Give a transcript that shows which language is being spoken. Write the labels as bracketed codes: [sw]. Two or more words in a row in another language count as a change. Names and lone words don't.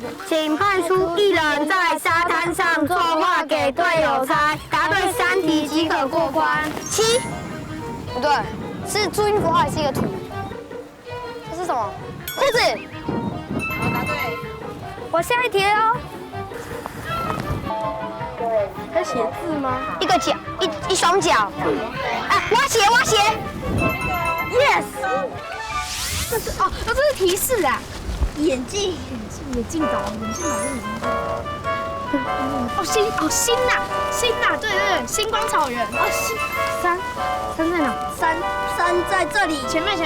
[zh] 請派出1人在沙灘上作畫給隊友猜，答對3題即可過關。7，不對，是注音符號還是一個圖？這是什麼？褲子。好，答對。我下一題哦。對，它寫字嗎？一個腳，一雙腳。啊，挖鞋。 Yes。這是提示啊，眼鏡。 眼镜岛是眼镜岛。新呐，对，星光草原。山在哪？山在这里，前面。